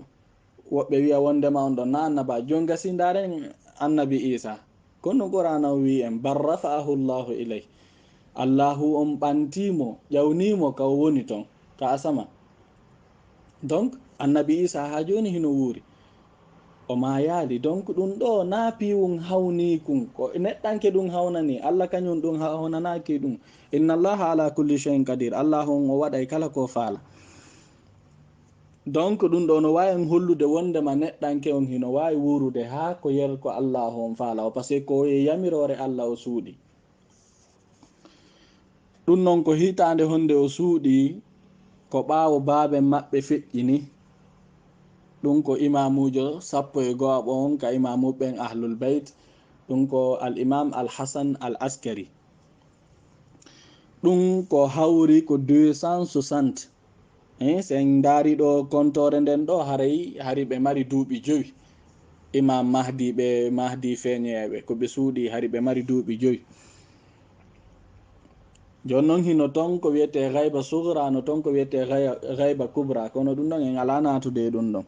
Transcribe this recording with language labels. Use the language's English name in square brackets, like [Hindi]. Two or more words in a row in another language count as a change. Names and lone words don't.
[Fula] woɓɓe wiya wondema on ɗon na annabajo. jon gasi ndaren annabi Isa, kono Qur'ana wi en [Arabic] بل رفعه الله إليه, [Fula] allahu on ɓantimo ƴawnimo ka woni ton ka asama. donc annabi Isa ha joni hino wuuri o mayali. donc ɗum ɗo na piwum hawni kum ko neɗɗanke ɗum hawnani. Allah kañum ɗum hawnanaki ɗum. [Arabic] إن الله على كل شيء قدير, [Fula] Allah on o waɗay kala ko faala. donc ɗum ɗo no wawi hollude wondema neɗɗanke on hino wawi wurude ha ko yer ko Allah on faala o, [French] par ce que [Fula] ko e yamirore Allah o suuɗi. ɗum noon ko hitande honde o suuɗi ko ɓaawo baaben maɓɓe feƴƴini. ɗum ko imamujo 11 on ka imamuɓen [Arabic] أهل البيت. [Fula] ɗum ko al imam al hasan al askari. ɗum ko hawri ko 260. sen daari ɗo kontore nden ɗo hari ɓe mari duuɓi 5. imam mahdi ɓe mahdi feeñeɓe ko ɓe suuɗi hari ɓe mari duuɓi 5. jon noon hino ton ko wiyete [Arabic] غيبة صغرى, [Fula] no ton ko wiyete [Arabic] غيبة كبرى, [Fula] kono ɗum ɗon en ala natude ɗum ɗon.